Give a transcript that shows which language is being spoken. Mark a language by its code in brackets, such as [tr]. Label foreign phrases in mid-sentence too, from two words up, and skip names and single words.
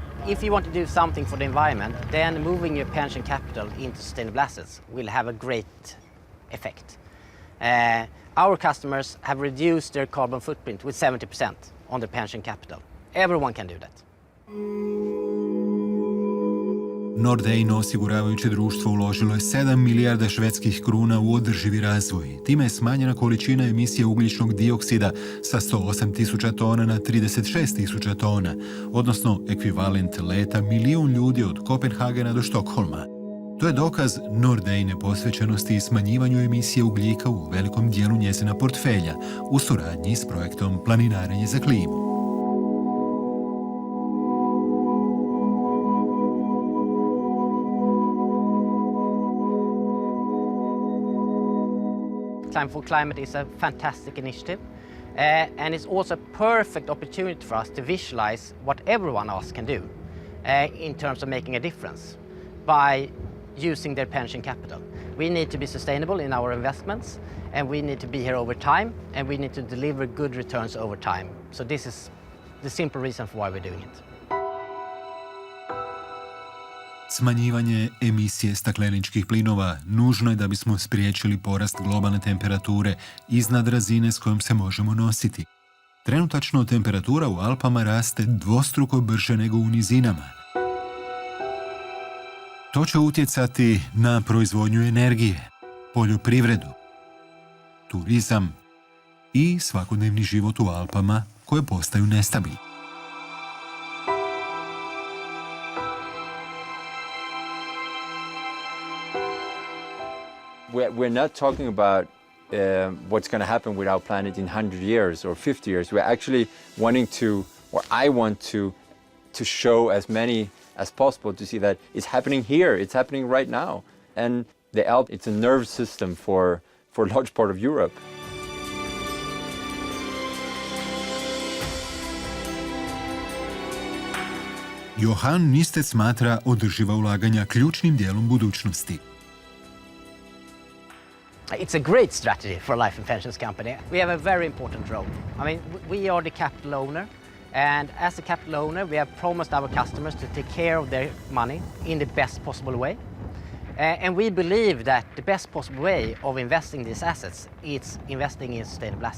[en] if you want to do something for the environment, then moving your pension capital into sustainable assets will have a great effect. Our customers have reduced their carbon footprint with 70% on their pension capital. Everyone can do that. [hr] Nordijno osiguravajuće društvo uložilo je 7 milijarda švedskih kruna u održivi razvoj. Time je smanjena količina emisije ugljičnog dioksida sa 108.000 tona na 36.000 tona, odnosno ekvivalent leta milijun ljudi od Kopenhagena do Štokholma. To je dokaz Nordijine posvećenosti i smanjivanju emisije ugljika u velikom dijelu njezina portfelja u suradnji s projektom Planinarenje za klimu. [en] Climb for Climate is a fantastic initiative, and it's also a perfect opportunity for us to visualize what everyone else can do in terms of making a difference by using their pension capital. We need to be sustainable in our investments, and we need to be here over time, and we need to deliver good returns over time. So this is the simple reason for why we're doing it. [hr] Smanjivanje emisije stakleničkih plinova nužno je da bismo spriječili porast globalne temperature iznad razine s kojom se možemo nositi. Trenutačno temperatura u Alpama raste dvostruko brže nego u nizinama. To će utjecati na proizvodnju energije, poljoprivredu, turizam i svakodnevni život u Alpama koje postaju nestabilni. [en] We're not talking about what's going to happen with our planet in 100 years or 50 years. We're actually wanting to, or I want to show as many as possible to see that it's happening here, it's happening right now. And the Alp, it's a nerve system for a large part of Europe. [hr] Johan Nistec smatra održiva ulaganja ključnim dijelom budućnosti. [en] It's a great strategy for a life and pensions company. We have a very important role. I mean, we are the capital owner, and as a capital owner, we have promised our customers to take care of their money in the best possible way. And we believe that the best possible way of investing these assets is investing in sustainable assets.